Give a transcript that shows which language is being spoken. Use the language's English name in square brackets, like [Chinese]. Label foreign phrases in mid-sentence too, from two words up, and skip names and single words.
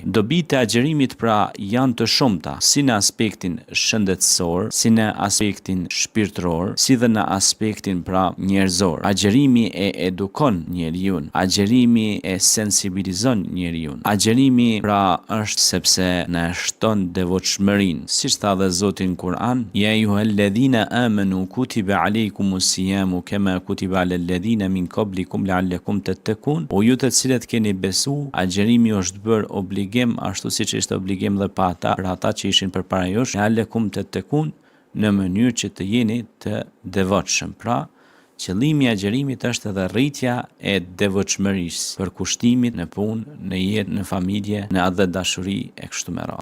[Albanian] Dobitë e agjerimit pra janë të shumta, si në aspektin shëndetësor, si në aspektin shpirtëror, si dhe në aspektin pra njerëzor. Agjerimi e edukon njeriu, agjerimi e sensibilizon njeriu. Agjerimi pra është sepse na shton devotshmërinë, siç tha dhe Zoti në Kur'an, [Arabic] يا أيها الذين آمنوا كتب عليكم الصيام كما كتب على الذين من قبلكم لعلكم تتقون. [Albanian] O ju të cilët keni besu, agjerimi është bërë obligim ashtu siç ishte obligim dhe për ata që ishin përpara jush, [Arabic] لعلكم تتقون, [Albanian] në mënyrë që të jeni të devotshëm. Pra, qëllimi i agjerimit është edhe rritja e devotshmërisë, përkushtimit në punë, në jetë, në familje, në atë dashuri e kështu me radhë.